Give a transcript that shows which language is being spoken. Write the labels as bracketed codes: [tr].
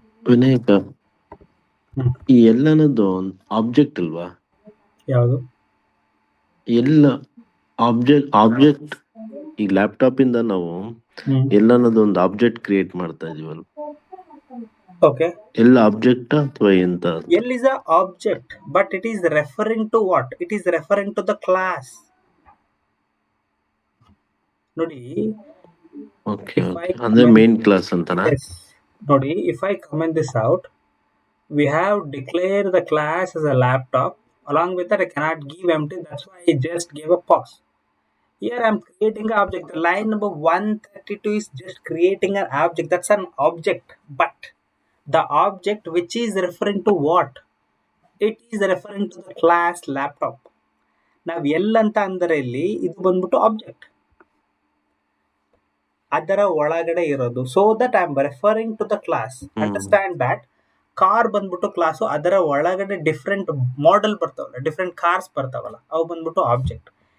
[kn] ವಿನಾಯಕ, ಈ L ಅನ್ನೋದು object ಅಲ್ವಾ? ಯಾವುದು ಎಲ್ಲ ಆಬ್ಜೆಕ್ಟ್ ಈ ಲ್ಯಾಪ್ಟಾಪ್ ಇಂದ ನಾವು L ಅನ್ನೋದು ಒಂದು ಆಬ್ಜೆಕ್ಟ್ ಕ್ರಿಯೇಟ್ ಮಾಡ್ತಾ ಇದೀವಲ್ಲ. ಓಕೆ, L ಆಬ್ಜೆಕ್ಟ್ ಅಥವಾ ಎಂತ? [en] L is a object, but it is referring to what? It is referring to the class. [kn] ನೋಡಿ, ಓಕೆ, ಅಂದ್ರೆ ಮೇನ್ ಕ್ಲಾಸ್ ಅಂತನಾ? ನೋಡಿ, [en] if I comment this out, we have declared the class as a laptop. Along with that, I cannot give empty. That's why I just gave a pause. Here I am creating an object. The line number 132 is just creating an object. That's an object. But the object which is referring to what? It is referring to the class laptop. [kn] ನಾವು L ಅಂತ ಅಂದರೆ ಇಲ್ಲಿ ಇದು ಬಂದ್ಬಿಟ್ಟು object, ಅದರ ಒಳಗಡೆ ಇರೋದು. [en] So that I am referring to the class. Understand that. [kn] Car ಬಂದ್ಬಿಟ್ಟು ಕ್ಲಾಸು, ಅದರ ಒಳಗಡೆ ಡಿಫ್ರೆಂಟ್ ಮಾಡೆಲ್ ಬರ್ತಾವಲ್ಲ, ಡಿಫ್ರೆಂಟ್ ಕಾರ್ಸ್ ಬರ್ತಾವಲ್ಲ, ಅವು ಬಂದ್ಬಿಟ್ಟು ಆಬ್ಜೆಕ್ಟ್.